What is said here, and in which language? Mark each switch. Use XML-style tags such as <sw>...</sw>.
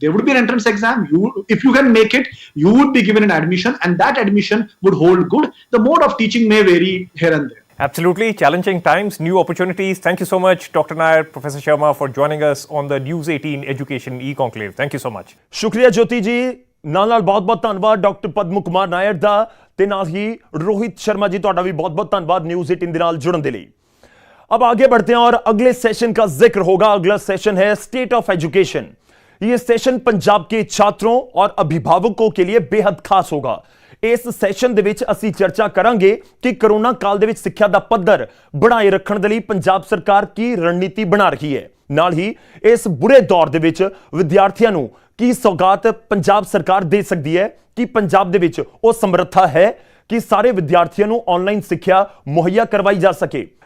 <en>There would be an entrance exam. If you can make it, you would be given an admission, and that admission would hold good. The mode of teaching may vary here and there. Absolutely. Challenging times, new opportunities. Thank you so much, Dr. Nair, Professor Sharma, for joining us on the News 18 Education E-Conclave. Thank you so much.</en> <pa>ਸ਼ੁਕਰੀਆ ਜੋਤੀ ਜੀ, ਨਾਲ ਬਹੁਤ-ਬਹੁਤ ਧੰਨਵਾਦ doctor Padma Kumar Nair ਦਾ, ਤੇ ਨਾਲ ਹੀ रोहित शर्मा जी, ਤੁਹਾਡਾ</pa> <hi>भी बहुत-बहुत धन्यवाद न्यूज़ 18</hi> <pa>ਦੇ ਨਾਲ</pa> <hi>जुड़न के लिए। अब आगे बढ़ते हैं और अगले सेशन का जिक्र होगा। अगला सेशन है स्टेट ऑफ एजुकेशन। यह सेशन पंजाब के छात्रों और अभिभावकों के लिए बेहद खास होगा। इस सेशन</hi> <pa>ਦੇ ਵਿੱਚ ਅਸੀਂ ਚਰਚਾ ਕਰਾਂਗੇ ਕਿ ਕਰੋਨਾ ਕਾਲ ਦੇ ਵਿੱਚ ਸਿੱਖਿਆ ਦਾ ਪੱਧਰ ਬਣਾਏ ਰੱਖਣ ਦੇ ਲਈ ਪੰਜਾਬ ਸਰਕਾਰ ਕੀ ਰਣਨੀਤੀ ਬਣਾ ਰਹੀ ਹੈ। ਨਾਲ ਹੀ ਇਸ ਬੁਰੇ ਦੌਰ ਦੇ ਵਿੱਚ ਵਿਦਿਆਰਥੀਆਂ ਨੂੰ ਕੀ ਸੌਗਾਤ ਪੰਜਾਬ ਸਰਕਾਰ ਦੇ ਸਕਦੀ ਹੈ, ਕਿ ਪੰਜਾਬ ਦੇ ਵਿੱਚ ਉਹ ਸਮਰੱਥਾ ਹੈ ਕਿ ਸਾਰੇ ਵਿਦਿਆਰਥੀਆਂ ਨੂੰ ਆਨਲਾਈਨ ਸਿੱਖਿਆ ਮੁਹੱਈਆ ਕਰਵਾਈ ਜਾ ਸਕੇ।</pa>